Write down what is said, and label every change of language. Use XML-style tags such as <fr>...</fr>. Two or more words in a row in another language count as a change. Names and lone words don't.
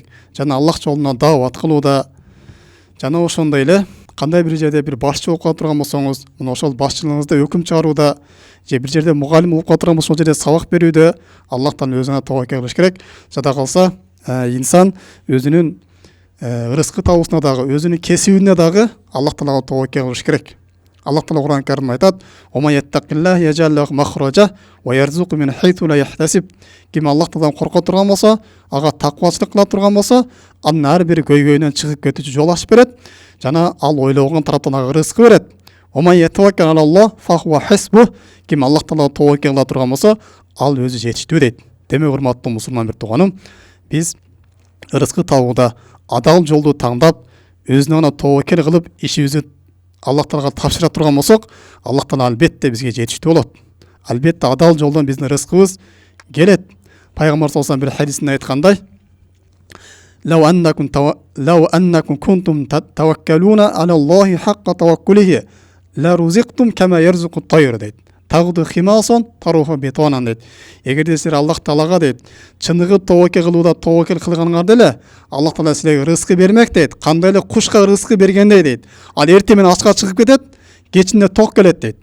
<ky>Жана Аллах жолуна даават кылууда, жана ошондой эле кандай бир жерде бир башчы болуп кала турган болсоңуз, мына ошол башчылыгыңызда өкүм чыгарууда, же бир жерде мугалим болуп кала турган болсо, ошол жерде сабак берүүдө Аллахтан өзүнө тобокел кылыш керек. Жада калса инсан өзүнүн рызкы табуусуна дагы, өзүнүн кесибине дагы Аллах Таалага тобокел кылыш керек. Аллах Таала Кур'ан Каримде айтат:</ky> <ar>"ومن يتق الله يجعل له مخرجا ويرزقه من حيث لا يحتسب."</ar> <ky>Ким Аллах Тааладан корко турган болсо, ага таквачылык кыла турган болсо, анын ар бир көйгөйүнөн чыгып кетүүчү жол ачып берет жана ал ойлогон тараптан ага рызкы берет.</ky> <ar>"ومن يتوكل على الله فهو حسبه."</ar> <ky>Ким Аллах Таалага тобокел кыла турган болсо, ал өзү жетиштүү дейт. Демек, урматтуу мусулман бир тууганым, биз рызкы табууда адал жолду таңдап, өзүнө гана тобокел кылып, ишибизди Аллах Таалага тапшыра турган болсок, Аллах Таала албетте бизге жетиштүү болот. Албетте адал жолдон биздин рызкыбыз келет. Пайгамбар</ky> <ar>صلى الله عليه وسلم</ar> <ky>бир хадисинде айткандай:</ky> <ar>"لو أنكم كنتم تتوكلون على الله حق توكله، لرزقتم كما يرزق الطير" дейт. تغدو خماصا وتروح بطانا</ar> <ky>дейт. Эгерде силер Аллах Таалага дейт, чыныгы тобокел кылууда тобокел кылганыңарда эле, Аллах Таала силерге рызкы бермек дейт. Кандай эле кушка рызкы бергендей дейт. Ал эртең менен ачка чыгып кетет, кечинде ток келет дейт.</ky>